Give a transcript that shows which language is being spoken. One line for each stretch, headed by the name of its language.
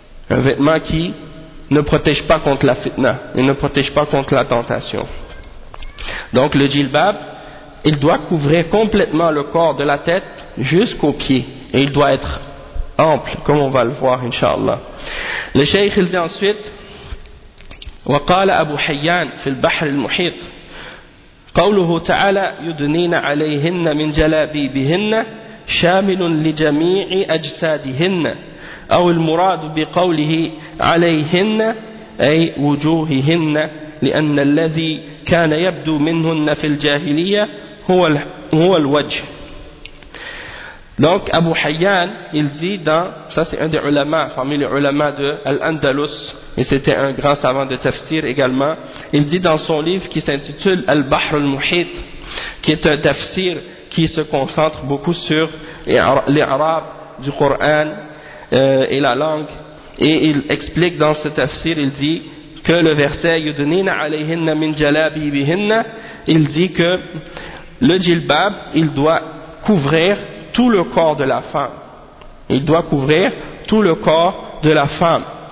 French: Un vêtement qui ne protège pas contre la fitna, il ne protège pas contre la tentation. Donc le jilbab, il doit couvrir complètement le corps de la tête jusqu'aux pieds. Et il doit être ample, comme on va le voir, inshallah.
Arabic: Le shaykh, il dit ensuite, وَقَالَ أَبُو حَيَّانَ فِي الْبَحْرِ الْمُحِيطِ قَوْلُهُ تَعَالَى يُدْنِينَ عَلَيْهِنَّ مِنْ جَلَابِيبِهِنَّ شَامِلٌ لِجَمِيعِ أَجْسَادِهِنَّ أو المراد بقوله عليهن أي وجوههن لأن الذي كان يبدو منهن في الجاهلية هو الوجه.
French: Donc Abu Hayyan, il dit dans, ça c'est un des ulama, parmi les ulama de l'Andalus, et c'était un grand savant de tafsir également, il dit dans son livre qui s'intitule Al-Bahr al-Muhit, qui est un tafsir qui se concentre beaucoup sur l'i'rab du Coran et la langue, et il explique dans ce tafsir, il dit que le verset yudnina alayhinna min jalabi bihinna, il dit que le jilbab, il doit couvrir tout le corps de la femme.